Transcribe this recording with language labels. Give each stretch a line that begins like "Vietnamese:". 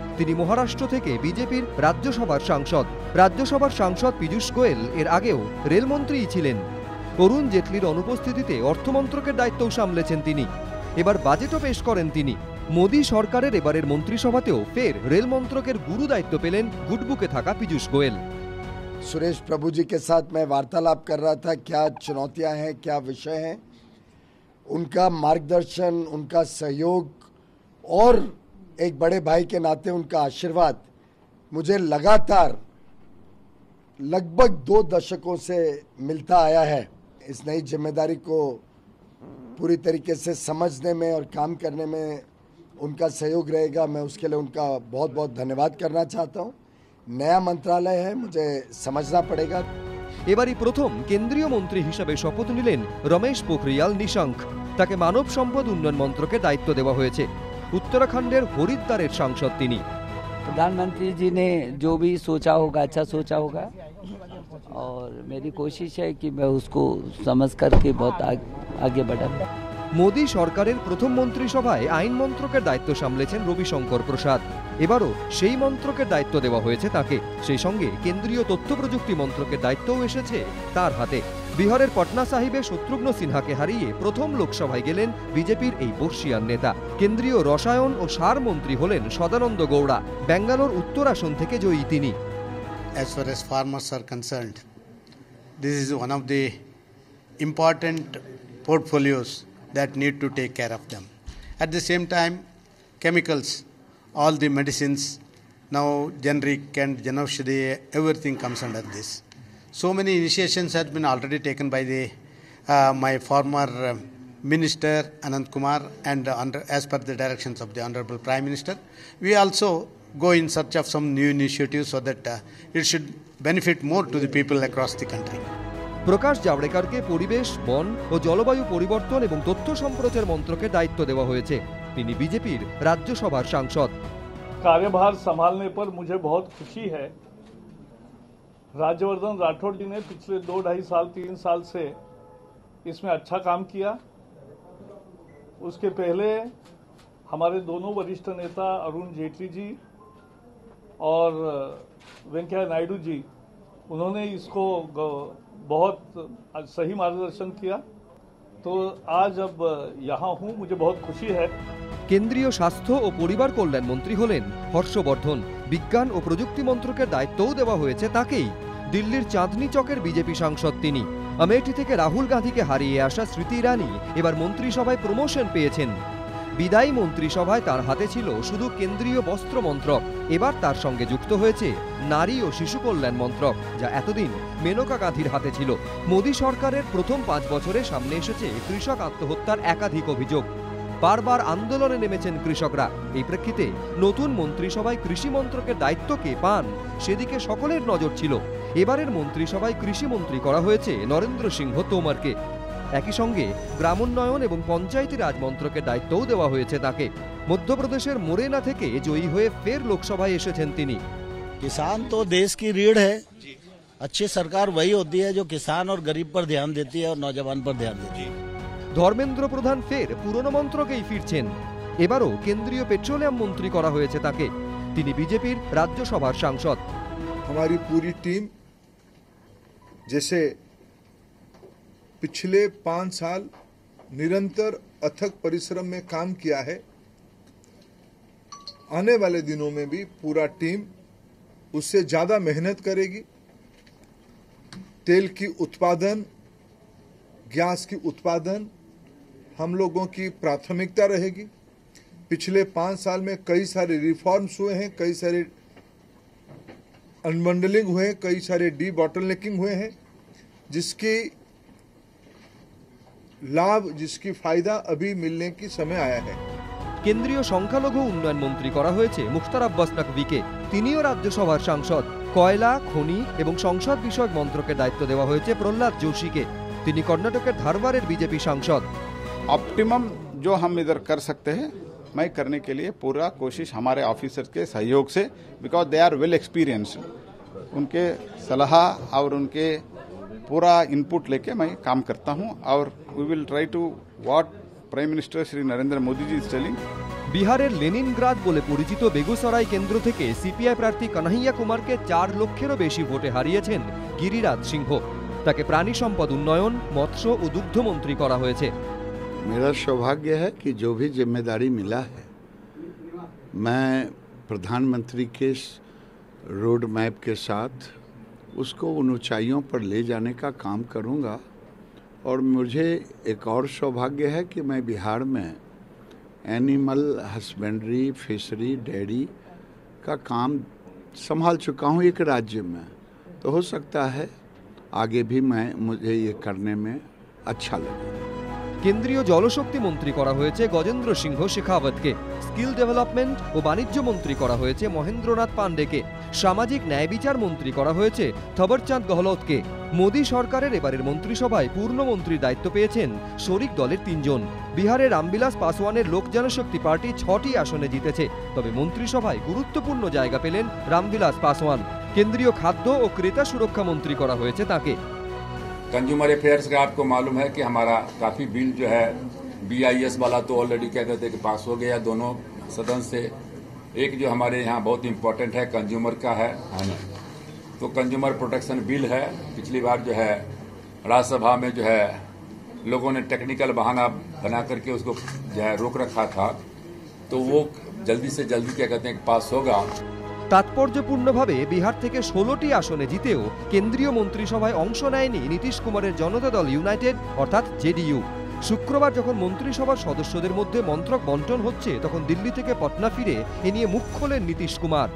Bangla: তিনি মহারাষ্ট্র থেকে বিজেপির রাজ্যসভার সাংসদ। রাজ্যসভার সাংসদ পীযূষ গোয়েল এর আগেও রেলমন্ত্রীই ছিলেন। অরুণ জেটলির অনুপস্থিতিতে অর্থমন্ত্রকের দায়িত্বও সামলেছেন তিনি। এবার বাজেটও পেশ করেন তিনি। মোদী সরকারের এবারের মন্ত্রিসভাতেও ফের রেল মন্ত্রকের গুরু দায়িত্ব পেলেন গুডবুকে থাকা পীযূষ গোয়েল।
Hindi: सुरेश प्रभु जी के साथ मैं वार्तालाप कर रहा था, क्या चुनौतियां हैं, क्या विषय हैं। उनका मार्गदर्शन, उनका सहयोग और एक बड़े भाई के नाते उनका आशीर्वाद मुझे लगातार लगभग 2 दशकों से मिलता आया है। इस नई जिम्मेदारी को पूरी तरीके से समझने में और काम करने में उनका सहयोग रहेगा। मैं उसके लिए उनका बहुत बहुत धन्यवाद करना चाहता हूँ। नया मंत्रालय है, मुझे समझना पड़ेगा।
Bangla: এবারই প্রথম কেন্দ্রীয় মন্ত্রী হিসেবে শপথ নিলেন রমেশ পোখরিয়াল নিশাঙ্ক। তাকে মানব সম্পদ উন্নয়ন মন্ত্রকের দায়িত্ব দেওয়া হয়েছে। উত্তরাখণ্ডের হরিদ্বারের সাংসদ তিনি।
Hindi: प्रधानमंत्री जी ने जो भी सोचा होगा अच्छा सोचा होगा और मेरी कोशिश है कि मैं उसको समझ करके बहुत आगे बढ़ा।
Bangla: মোদী সরকারের প্রথম মন্ত্রিসভায় আইন মন্ত্রকের দায়িত্ব সামলেছেন রবিশঙ্কর প্রসাদ। এবারও সেই মন্ত্রকের দায়িত্ব দেওয়া হয়েছে তাকে। সেই সঙ্গে কেন্দ্রীয় তথ্য প্রযুক্তি মন্ত্রকের দায়িত্বও এসেছে তার হাতে। বিহারের পটনা সাহিবে শত্রুঘ্ন সিনহাকে হারিয়ে প্রথম লোকসভায় গেলেন বিজেপির এই বর্ষিয়ান নেতা। কেন্দ্রীয় রসায়ন ও সার মন্ত্রী হলেন সদানন্দ গৌড়া। ব্যাঙ্গালোর উত্তর আসন থেকে জয়ী তিনি।
English: As far as farmers are concerned, this is one of the important portfolios that need to take care of them. At the same time, chemicals, all the medicines, now generic and Janaushadhi, everything comes under this. So many initiations have been already taken by the my former Minister Anant Kumar and as per the directions of the Honorable Prime Minister. We also go in search of some new initiatives so that it should benefit more to the people across the country.
Bangla: প্রকাশ জাভড়েকরকে পরিবেশ, বন ও জলবায়ু পরিবর্তন এবং তথ্য সম্প্রচার মন্ত্রকের দায়িত্ব দেওয়া হয়েছে। তিনি বিজেপির রাজ্যসভার সাংসদ।
Hindi: कार्यभार संभालने पर मुझे बहुत खुशी है। राज्यवर्धन राठौड़ जी ने पिछले 2-2.5 साल 3 साल से इसमें अच्छा काम किया। उसके पहले हमारे दोनों वरिष्ठ नेता अरुण जेटली जी और वेंकैया नायडू जी, उन्होंने इसको बहुत सही मार्गदर्शन किया। तो आज अब यहाँ हूँ, मुझे बहुत खुशी है।
Bangla: কেন্দ্রীয় স্বাস্থ্য ও পরিবার কল্যাণ মন্ত্রী হলেন হর্ষবর্ধন। বিজ্ঞান ও প্রযুক্তি মন্ত্রকের দায়িত্বও দেওয়া হয়েছে তাকেই। দিল্লির চাঁদনি চকের বিজেপি সাংসদ তিনি। আমেঠি থেকে রাহুল গান্ধীকে হারিয়ে আসা স্মৃতি ইরানি এবার মন্ত্রিসভায় প্রমোশন পেয়েছেন। বিদায়ী মন্ত্রিসভায় তার হাতে ছিল শুধু কেন্দ্রীয় বস্ত্র মন্ত্রক। এবার তার সঙ্গে যুক্ত হয়েছে নারী ও শিশু কল্যাণ মন্ত্রক, যা এতদিন মেনকা গান্ধীর হাতে ছিল। মোদী সরকারের প্রথম 5 বছরে সামনে এসেছে কৃষক আত্মহত্যার একাধিক অভিযোগ। বারবার আন্দোলনে নেমেছেন কৃষকরা। এই প্রেক্ষিতে নতুন মন্ত্রিসভায় কৃষি মন্ত্রকের দায়িত্ব কে পান সেদিকে সকলের নজর ছিল। এবারের মন্ত্রিসভায় কৃষিমন্ত্রী করা হয়েছে নরেন্দ্র সিংহ তোমরকে। একই সঙ্গে গ্রামোন্নয়ন এবং পঞ্চায়েতি রাজ মন্ত্রকের দায়িত্বও দেওয়া হয়েছে তাকে। মধ্যপ্রদেশের মোরেনা থেকে জয়ী হয়ে ফের লোকসভায় এসেছেন তিনি।
Hindi: किसान तो देश की रीढ़ है। अच्छी सरकार वही होती है जो किसान और गरीब पर ध्यान देती है और नौजवान पर ध्यान देती है।
Bangla: ধর্মেন্দ্র প্রধান ফের পুরনো মন্ত্রকেই ফিরছেন। এবারও কেন্দ্রীয় পেট্রোলিয়াম মন্ত্রী করা হয়েছে তাকে। তিনি বিজেপির রাজ্যসভার সাংসদ।
Hindi: हमारी पूरी टीम जैसे पिछले 5 साल निरंतर अथक परिश्रम में काम किया है, आने वाले दिनों में भी पूरा टीम उससे ज्यादा मेहनत करेगी। तेल की उत्पादन, गैस की उत्पादन हम लोगों की प्राथमिकता रहेगी। पिछले 5 साल में कई सारे रिफॉर्म्स हुए हैं, कई सारे अनबंडलिंग हुए हैं, कई सारे डी बॉटलनेकिंग हुए हैं, जिसकी लाभ जिसकी फायदा अभी मिलने की समय आया है।
Bangla: কেন্দ্রীয় সংখ্যালঘু উন্নয়ন মন্ত্রী করা হয়েছে মুখতার আব্বাস নাকভিকে। তিনিও রাজ্যসভার সাংসদ। কয়লা, খনি এবং সংসদ বিষয়ক মন্ত্রকের দায়িত্ব দেওয়া হয়েছে প্রহ্লাদ जोशी के। তিনি কর্ণাটকের ধারবারের বিজেপি সাংসদ।
Hindi: ऑप्टिमम जो हम इधर कर सकते हैं मैं करने के लिए पूरा कोशिश हमारे ऑफिसर्स के सहयोग से,
English: because they are well experienced,
Hindi: उनके सलाह और उनके पूरा इनपुट लेके मैं काम करता हूं और
English: We will try to what prime minister Shri Narendra Modi ji is telling.
Bangla: বিহারের লেনিনগ্রাদ বলে পরিচিত বেগুসরাই কেন্দ্র থেকে সিপিআই প্রার্থী কানাইয়া কুমারকে 4 লক্ষেরও বেশি ভোটে হারিয়েছেন গিরিরাজ সিংহ। তাকে প্রাণী সম্পদ উন্নয়ন, মৎস্য ও দুগ্ধ মন্ত্রী করা হয়েছে।
Hindi: मेरा सौभाग्य है कि जो भी जिम्मेदारी मिला है मैं प्रधानमंत्री के रोड मैप के साथ उसको उन ऊंचाइयों पर ले जाने का काम करूंगा। और मुझे एक और सौभाग्य है कि मैं बिहार में एनिमल हस्बेंड्री, फिशरी, डेयरी का काम संभाल चुका हूं एक राज्य में, तो हो सकता है आगे भी मुझे ये करने में अच्छा लगे।
Bangla: কেন্দ্রীয় জলশক্তি মন্ত্রী করা হয়েছে গজেন্দ্র সিংহ শেখাওয়াতকে। স্কিল ডেভেলপমেন্ট ও বাণিজ্য মন্ত্রী করা হয়েছে মহেন্দ্রনাথ পান্ডেকে। সামাজিক ন্যায় বিচার মন্ত্রী করা হয়েছে থবরচাঁদ গহলোতকে। মোদী সরকারের এবারের মন্ত্রিসভায় পূর্ণ মন্ত্রীর দায়িত্ব পেয়েছেন শরিক দলের 3 জন। বিহারের রামবিলাস পাসওয়ানের লোক জনশক্তি পার্টি 6টি আসনে জিতেছে, তবে মন্ত্রিসভায় গুরুত্বপূর্ণ জায়গা পেলেন রামবিলাস পাসওয়ান। কেন্দ্রীয় খাদ্য ও ক্রেতা সুরক্ষা মন্ত্রী করা হয়েছে তাকে।
Hindi: कंज्यूमर अफेयर्स का आपको मालूम है कि हमारा काफी बिल जो है BIS वाला तो ऑलरेडी क्या कहते हैं कि पास हो गया दोनों सदन से। एक जो हमारे यहाँ बहुत इम्पोर्टेंट है कंज्यूमर का है तो कंज्यूमर प्रोटेक्शन बिल है। पिछली बार जो है राज्यसभा में जो है लोगों ने टेक्निकल बहाना बना करके उसको जो है रोक रखा था, तो वो जल्दी से जल्दी क्या कहते हैं पास होगा।
Bangla: তাৎপর্যপূর্ণভাবে বিহার থেকে 16টি আসনে জিতেও কেন্দ্রীয় মন্ত্রিসভায় অংশ নেয়নি নীতিশ কুমারের জনতা দল ইউনাইটেড অর্থাৎ জেডিইউ। শুক্রবার যখন মন্ত্রিসভার সদস্যদের মধ্যে মন্ত্রক বন্টন হচ্ছে তখন দিল্লি থেকে পটনা ফিরে এ নিয়ে মুখ খোলেন নীতিশ কুমার।